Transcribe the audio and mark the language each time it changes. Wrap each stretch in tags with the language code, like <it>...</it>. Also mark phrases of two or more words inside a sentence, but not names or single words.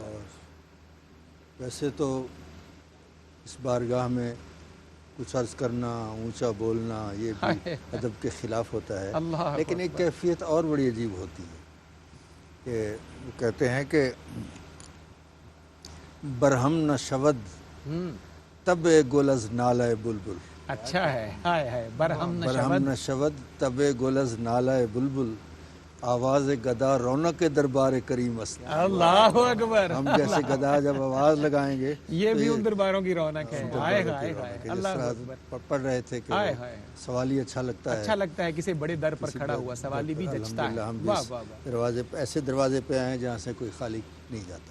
<ur>اور ویسے تو اس بارگاہ میں کچھ عرض کرنا، اونچا بولنا، یہ بھی ادب کے خلاف ہوتا ہے، اللہ لیکن ایک کیفیت اور بڑی عجیب ہوتی ہے کہ وہ کہتے ہیں کہ</ur> <fa>برہم نہ شود تب گل از نالۂ بلبل،</fa> <ur>اچھا ہے، ہائے ہائے، برہم</ur> <fa>برہم نہ شود تب گل از نالۂ بلبل، آواز گدا رونق دربار کریم است۔</fa> <ar>اللہ اکبر۔</ar> <ur>ہم جیسے گدا جب آواز لگائیں گے یہ بھی ان درباروں کی رونق ہے۔ ہائے ہائے ہائے، اللہ جس اکبر۔ طرح پڑھ رہے تھے کہ ہائے ہائے، سوالی اچھا لگتا ہے، اچھا لگتا ہے کسی بڑے در پر کھڑا ہوا سوالی بھی جچتا ہے۔ الحمدللہ ہم بھی واہ اس واہ واہ۔ دروازے پہ، ایسے دروازے پہ آئے ہیں جہاں سے کوئی خالی نہیں جاتا۔</ur>